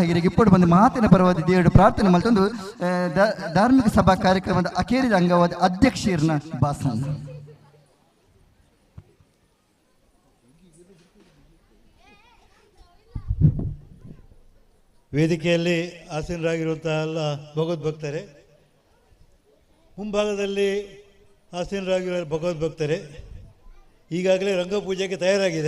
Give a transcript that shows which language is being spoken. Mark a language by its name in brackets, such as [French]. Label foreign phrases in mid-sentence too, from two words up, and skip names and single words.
[Tulu] ಗಿರಿಗೆ ಇಪ್ಪಡು ಬಂದು ಮಾತಿನ ಪರವಾದ ದೇವರು ಪ್ರಾರ್ಥನೆ ಮಲ್ತೊಂದು ಧಾರ್ಮಿಕ ಸಭಾ ಕಾರ್ಯಕ್ರಮದ ಅಖೇರಿದ ಅಂಗವಾದ ಅಧ್ಯಕ್ಷರನ್ನ ಭಾಷಣ. [Kannada] ವೇದಿಕೆಯಲ್ಲಿ ಆಸೀನರಾಗಿರುವಂತಹ ಎಲ್ಲ ಭಗವದ್ಭಕ್ತರೇ, ಮುಂಭಾಗದಲ್ಲಿ ಆಸೀನರಾಗಿರುವ ಭಗವದ್ಭಕ್ತರೇ, ಈಗಾಗಲೇ ರಂಗಪೂಜೆಗೆ ತಯಾರಾಗಿದೆ.